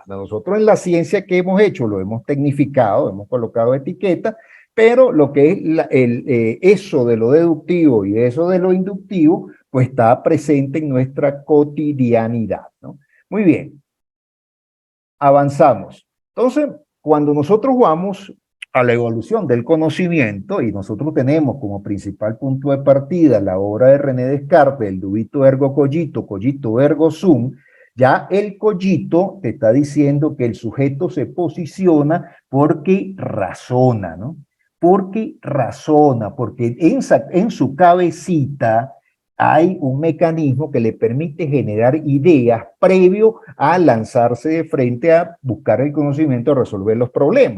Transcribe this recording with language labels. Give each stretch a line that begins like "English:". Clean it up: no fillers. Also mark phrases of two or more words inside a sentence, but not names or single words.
Spanish: Nosotros en la ciencia que hemos hecho lo hemos tecnificado, hemos colocado etiquetas, pero lo que es eso de lo deductivo y eso de lo inductivo, pues está presente en nuestra cotidianidad, ¿no? Muy bien. avanzamos. Entonces, cuando nosotros vamos a la evolución del conocimiento y nosotros tenemos como principal punto de partida la obra de René Descartes, el
Latin: dubito ergo cogito, cogito ergo sum,
Spanish: ya el cogito te está diciendo que el sujeto se posiciona porque razona, ¿no? Porque razona, porque en su cabecita hay un mecanismo que le permite generar ideas previo a lanzarse de frente a buscar el conocimiento, a resolver los problemas.